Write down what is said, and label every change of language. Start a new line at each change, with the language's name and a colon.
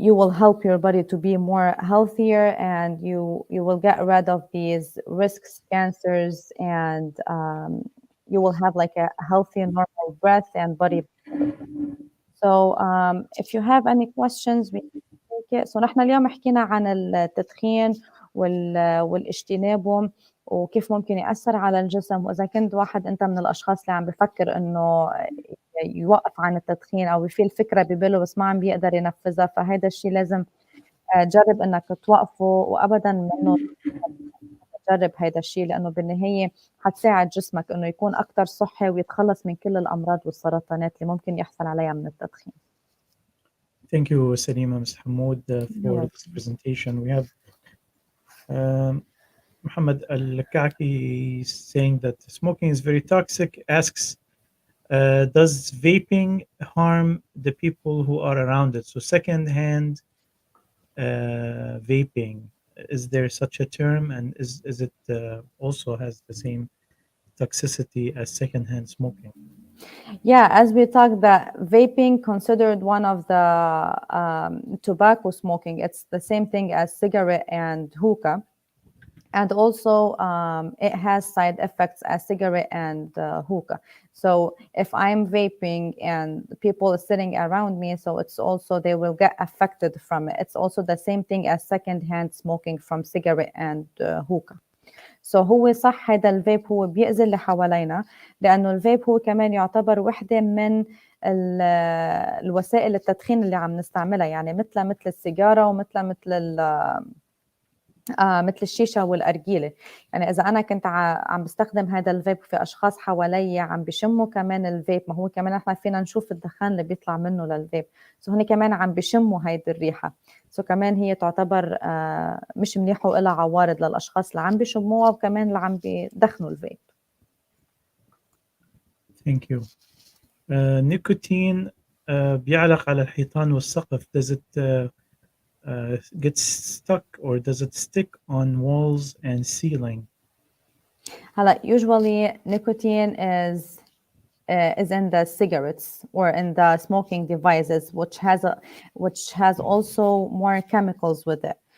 English: help your body to be more healthier, and you will get rid of these risks, cancers, and you will have like a healthy, normal breath and body. So if you have any questions, we can take it. So
Arabic: نحن اليوم حكينا عن التدخين والاجتنابه وكيف ممكن يأثر على الجسم. وإذا كنت واحد أنت من الأشخاص اللي عم بفكر إنه يوقف عن التدخين أو في الفكرة بباله بس ما عم بيقدر ينفذها، فهذا الشيء لازم جرب إنك توقفه، وأبدا منه تجرب هذا الشيء، لأنه بالنهاية حتساعد جسمك إنه يكون أكثر صحي ويتخلص من كل الأمراض والسرطانات اللي ممكن يحصل عليها من التدخين.
English: Thank you, Salima, Mr. Hamoud, for this presentation. We have Muhammad Al-Kaki saying that smoking is very toxic, asks, does vaping harm the people who are around it? So second-hand vaping, is there such a term, and is it also has the same toxicity as second-hand smoking? Yeah, as we talked, that vaping considered one of the tobacco smoking. It's the same thing as cigarette and hookah. And also it has side effects as cigarette and hookah. So if I'm vaping and people are sitting around me, so it's also, they will get affected from it. It's also the same thing as secondhand smoking from cigarette and hookah.
Arabic: So هو صح هذا الفيب هو بيأذي اللي حوالينا، لأنه الفيب هو كمان يعتبر وحدة من الوسائل التدخين اللي عم نستعملها، يعني مثل السيجارة ومثل مثل الشيشة والأرجيلة. يعني إذا أنا كنت عم بستخدم هذا الفيب في أشخاص حوالي عم بيشموا كمان الفيب، ما هو كمان إحنا فينا نشوف الدخان اللي بيطلع منه للفيب، سو هن كمان عم بيشموا هيدي الريحة، سو كمان هي تعتبر مش منيحة وإلها عوارض للأشخاص اللي عم بيشموها وكمان اللي عم بيدخنوا الفيب.
English: Thank you.
Arabic: نيكوتين بيعلق على الحيطان والسقف.
English: Does it gets stuck or does it stick on walls and ceiling? هلا usually nicotine is in the cigarettes or in the smoking devices, which has also more chemicals with it.